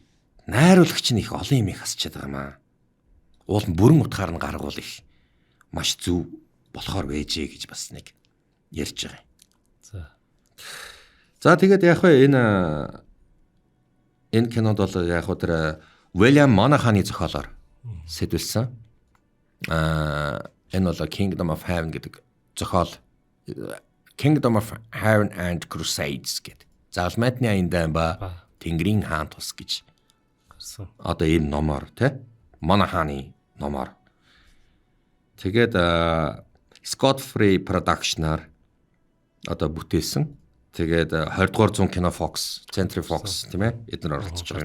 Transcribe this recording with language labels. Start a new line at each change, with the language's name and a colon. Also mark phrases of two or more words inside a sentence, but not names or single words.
Mongolian: Найруулагч нь их олон юм их асчаад байгаа маа. Уул нь бүрэн утгаар нь гаргуул их маш зөв болохоор байжээ гэж бас нэг ярьж байгаа юм. За тэгээд яг хөө энэ кинонд бол яг хөө тэр William Monaghan-ы зохиолоор сэдвэлсэн. Энэ бол Kingdom of Heaven гэдэг зохиол. Kingdom of Heaven and Crusades гэдэг. Загалмайтны аян дайн ба Тэнгэрийн хаан тус гэж. Одоо энэ номоор тий Monaghan-ы номоор. Тэгээд Scott Free Production-аар одоо бүтээсэн. Тэгээд 20 дугаар зуун кино Fox, Century Fox тийм ээ эдгээр оролцож байгаа.